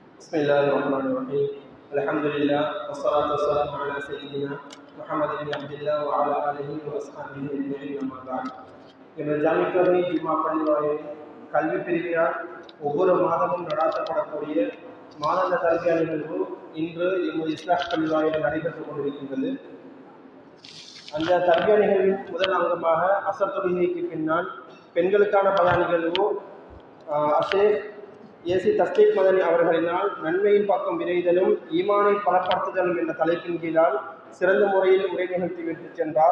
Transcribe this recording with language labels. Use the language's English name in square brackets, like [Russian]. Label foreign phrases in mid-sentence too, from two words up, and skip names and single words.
[Arabic] بسم الله الرحمن الرحيم الحمد لله والصلاة والسلام على سيدنا محمد بن عبد الله وعلى آله وأصحابه أجمعين أما بعد. [Tamil] எமது ஜாமிக்கரை ஜும்மா பள்ளிவாயில் கல்வி பிரிவினால் ஒவ்வொரு மாதமும் நடாத்தப்படக்கூடிய மாதாந்த கல்வியா நிகழ்வு இன்று எமது இஸ்லாஹ் பள்ளிவாயில் நடைபெற்றுக் கொண்டிருக்கின்றது. அந்த தர்பியா நிகழ்வின் முதல் அங்கமாக அசர் தொழுகைக்கு பின்னால் பெண்களுக்கான பயான் நிகழ்வு அஷேக் ஏசி தஸ்லீக் மதனி அவர்களினால் நன்மையின் பக்கம் விரைதலும் ஈமானை பலப்படுத்துதலும் என்ற தலைப்பின் கீழால் சிறந்த முறையில் உரை நிகழ்த்தி விட்டு சென்றார்.